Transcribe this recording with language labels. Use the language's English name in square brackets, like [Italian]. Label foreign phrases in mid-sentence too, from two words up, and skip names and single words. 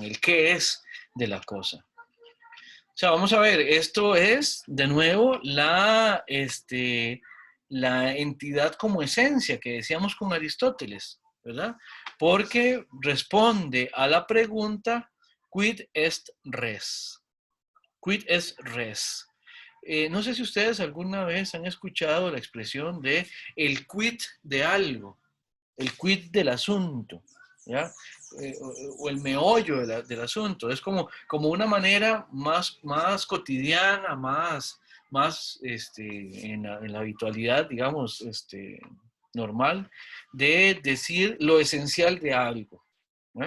[Spanish] El qué es de la cosa. O sea, vamos a ver, esto es de nuevo la entidad como esencia que decíamos con Aristóteles, ¿verdad? Porque responde a la pregunta, [Latin] quid est res? Quid est res? [Spanish] no sé si ustedes alguna vez han escuchado la expresión de el quid de algo, el quid del asunto, ¿ya? O el meollo del asunto. Es como una manera más cotidiana, más en la habitualidad, digamos, normal, de decir lo esencial de algo, ¿eh?